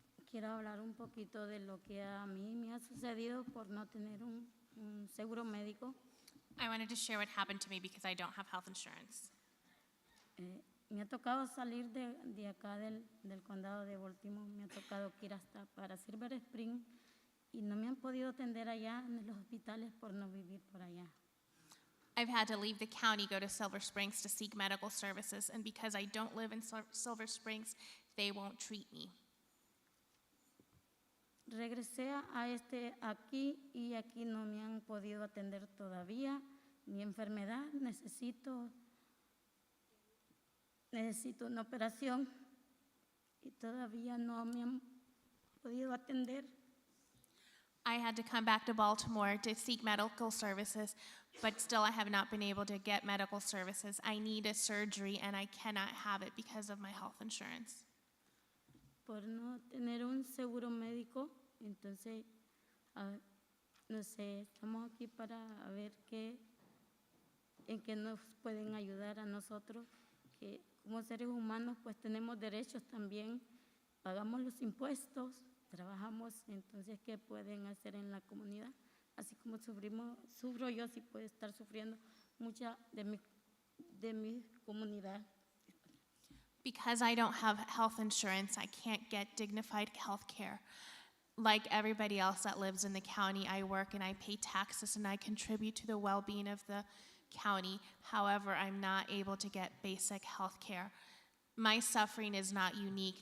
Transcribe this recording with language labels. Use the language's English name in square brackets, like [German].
[Spanish] Quiero hablar un poquito de lo que a mí me ha sucedido por no tener un seguro médico. [English] I wanted to share what happened to me because I don't have health insurance. [Spanish] Me ha tocado salir de acá del condado de Baltimore, me ha tocado que ir hasta para Silver Spring y no me han podido atender allá en los hospitales por no vivir por allá. [English] I've had to leave the county, go to Silver Springs to seek medical services, and because I don't live in Silver Springs, they won't treat me. [Spanish] Regresé aquí y aquí no me han podido atender todavía mi enfermedad. Necesito una operación y todavía no me han podido atender. [English] I had to come back to Baltimore to seek medical services, but still I have not been able to get medical services. I need a surgery and I cannot have it because of my health insurance. [Spanish] Por no tener un seguro médico, entonces, no sé, estamos aquí para ver en qué nos pueden ayudar a nosotros, que como seres humanos pues tenemos derechos también, pagamos los impuestos, trabajamos, entonces, ¿qué pueden hacer en la comunidad? Así como sufro yo, sí puede estar sufriendo mucha de mi comunidad. [English] Because I don't have health insurance, I can't get dignified health care. Like everybody else that lives in the county, I work and I pay taxes and I contribute to the well-being of the county. However, I'm not able to get basic health care. My suffering is not unique.